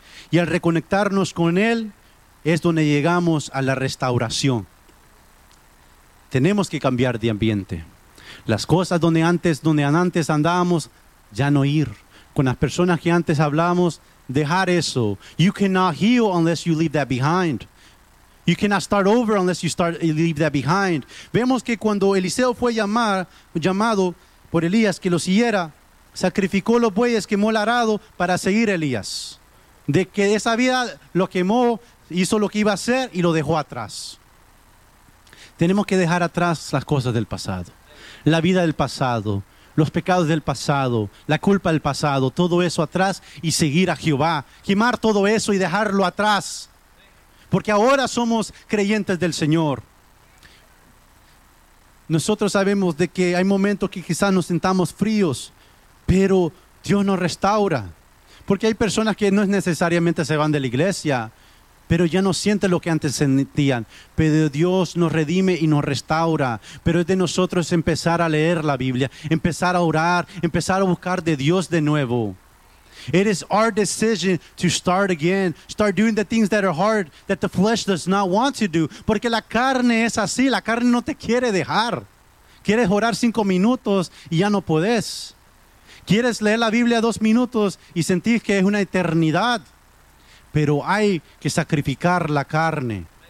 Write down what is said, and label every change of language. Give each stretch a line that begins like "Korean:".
Spanish: Y al reconectarnos con Él es donde llegamos a la restauración. Tenemos que cambiar de ambiente. Las cosas donde antes andábamos, ya no ir. Con las personas que antes hablábamos, dejar eso.
English: You cannot heal unless you leave that behind. You cannot start over unless you start leave that behind.
Spanish: Vemos que cuando Eliseo fue llamado por Elías que lo siguiera, sacrificó los bueyes, quemó el arado para seguir a Elías. De que esa vida lo quemó, hizo lo que iba a hacer y lo dejó atrás. Tenemos que dejar atrás las cosas del pasado. La vida del pasado, los pecados del pasado, la culpa del pasado, todo eso atrás y seguir a Jehová. Quemar todo eso y dejarlo atrás. Porque ahora somos creyentes del Señor. Nosotros sabemos de que hay momentos que quizás nos sintamos fríos, pero Dios nos restaura. Porque hay personas que no necesariamente se van de la iglesia, pero ya no siente lo que antes sentían. Pero Dios nos redime y nos restaura. Pero es de nosotros empezar a leer la Biblia, empezar a orar, empezar a buscar de Dios de nuevo.
English: It is our decision to start again, start doing the things that are hard, that the flesh does not want to do.
Spanish: Porque la carne es así, la carne no te quiere dejar. Quieres orar 5 minutos y ya no puedes. Quieres leer la Biblia 2 minutos y sentir que es una eternidad. Pero hay que sacrificar la carne.